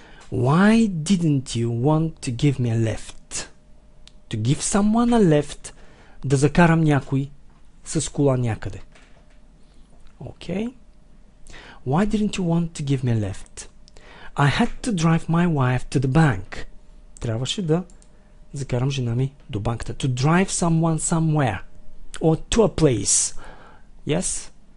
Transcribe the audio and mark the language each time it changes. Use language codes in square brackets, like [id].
[en] Why didn't you want to give me a lift? To give someone a lift, [bg] да закарам някой с кола някъде. [en] Okay. Why didn't you want to give me a lift? I had to drive my wife to the bank. [bg] Трябваше да закарам жена ми до банката. [en] To drive someone somewhere. Or to a place. Yes?